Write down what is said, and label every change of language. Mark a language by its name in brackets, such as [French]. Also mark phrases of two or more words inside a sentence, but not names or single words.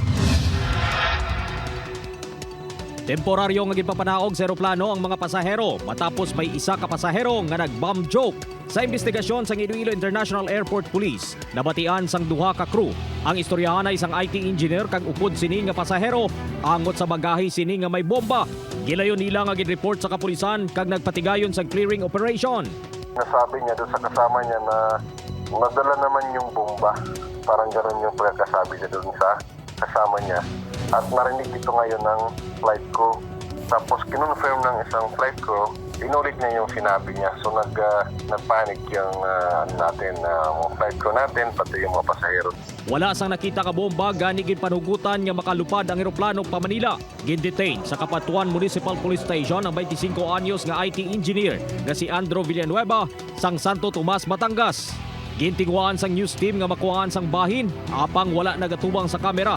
[Hiligaynon] Temporaryo nga ginpapanaog sa eroplano ang mga pasahero matapos may isa ka pasahero nga nag- [English] bomb joke. [Hiligaynon] Sa investigasyon sa Iloilo International Airport Police, nabatian sang duha ka crew. Ang istoryahan ay isang [English] IT engineer [Hiligaynon] kag upod sini nga pasahero angot sa bagahe sini nga may bomba. Gilayon nila nga gid-report sa kapulisan kag nagpatigayon sa clearing operation. [Filipino] Nasabi niya doon sa kasama niya na nadala naman yung bomba. Parang gano'n yung pagkakasabi niya doon sa kasama niya. At narinig ito ngayon ng [English] flight crew. [Filipino] Tapos kinonfirm ng isang [English] flight crew, [Filipino] inulit niya yung sinabi niya. So nagpanic yung [English] flight crew [Filipino] natin, pati yung mga pasahero. [Hiligaynon] Wala sang nakita ka bomba gani gid panugutan nga makalupad ang eroplano pa Manila. Gin-detain sa Kapatuan Municipal Police Station ang 25 anyos nga [English] IT engineer [Hiligaynon] nga si Andrew Villanueva sang Santo Tomas, Batangas. Gintingwaan sang news team nga makuhaan sang bahin apang wala nagatubang sa kamera.